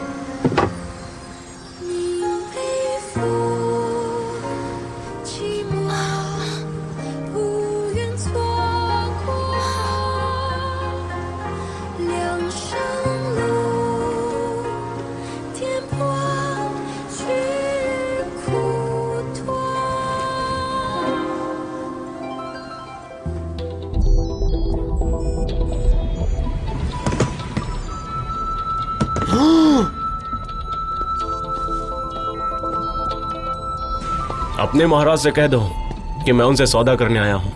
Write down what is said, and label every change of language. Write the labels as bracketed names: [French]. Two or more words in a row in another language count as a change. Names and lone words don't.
[Chinese] 你背负寂寞，不愿错过。两生路，颠簸去苦托。 [Hindi] अपने महाराज से कह दो कि मैं उनसे सौदा करने आया हूँ।